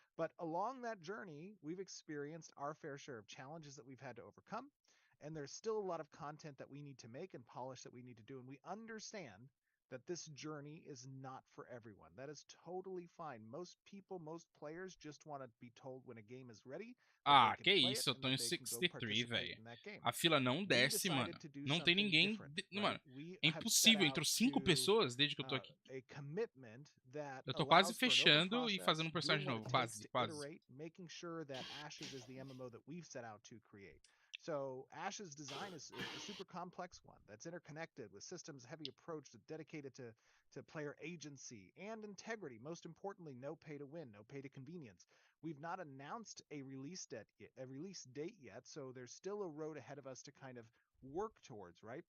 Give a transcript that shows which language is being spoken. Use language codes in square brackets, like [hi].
[en] But along that journey, we've experienced our fair share of challenges that we've had to overcome. And there's still a lot of content that we need to make and polish that we need to do. And we understand that this journey is not for everyone. That is totally fine. Most people, most players just want to be told when a game is ready. [pt] Ah, que isso, eu tô em 63, velho. A fila não desce, mano. Não tem ninguém. Mano, é impossível. Entrou 5 pessoas desde que eu tô aqui. Eu tô quase fechando e fazendo um personagem novo. Quase, quase. [en] Making sure that Ashes is the MMO that we've set out to create. So Ash's design is a super complex one that's interconnected with systems heavy approach dedicated to player agency and integrity. Most importantly, no pay to win, no pay to convenience. We've not announced a release date yet, so there's still a road ahead of us to kind of work towards, right?